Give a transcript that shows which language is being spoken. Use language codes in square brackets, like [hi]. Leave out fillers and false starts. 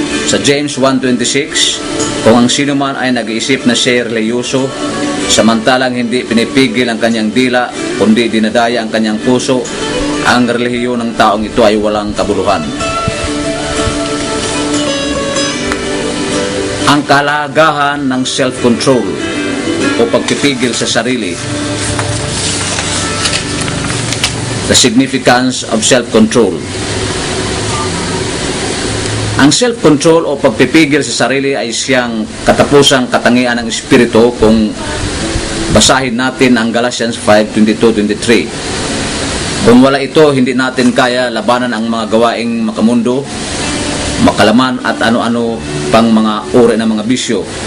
[tl] Sa James 1:26, kung ang sino man ay nag-iisip na siya reliyoso, samantalang hindi pinipigil ang kanyang dila, kundi dinadaya ang kanyang puso, ang relihiyon ng taong ito ay walang kabuluhan. Ang kalagahan ng self-control o pagpipigil sa sarili. [en] The significance of self-control. [tl] Ang self-control o pagpipigil sa sarili ay siyang katapusang katangian ng Espiritu kung basahin natin ang Galatians 5:22-23. Kung wala ito, hindi natin kaya labanan ang mga gawaing makamundo, makalaman at ano-ano pang mga uri ng mga bisyo.